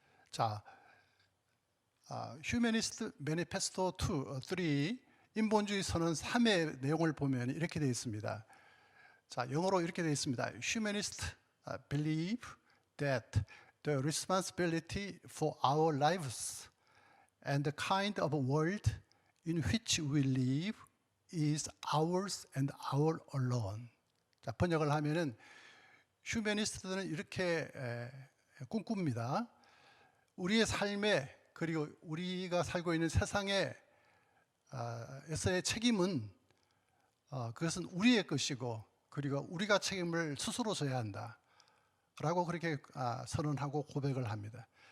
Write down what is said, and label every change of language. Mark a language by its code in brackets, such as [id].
[ko] 자, 휴머니스트 매니페스토 3 인본주의 선언 3의 내용을 보면 이렇게 되어 있습니다. 자, 영어로 이렇게 되어 있습니다. [en] Humanists believe that the responsibility for our lives and the kind of world in which we live is ours and our alone. [ko] 자, 번역을 하면은 휴머니스트들은 이렇게 꿈꿉니다. 우리의 삶에 그리고 우리가 살고 있는 세상에 에서의 책임은 그것은 우리의 것이고 그리고 우리가 책임을 스스로 져야 한다 라고 그렇게 선언하고 고백을 합니다.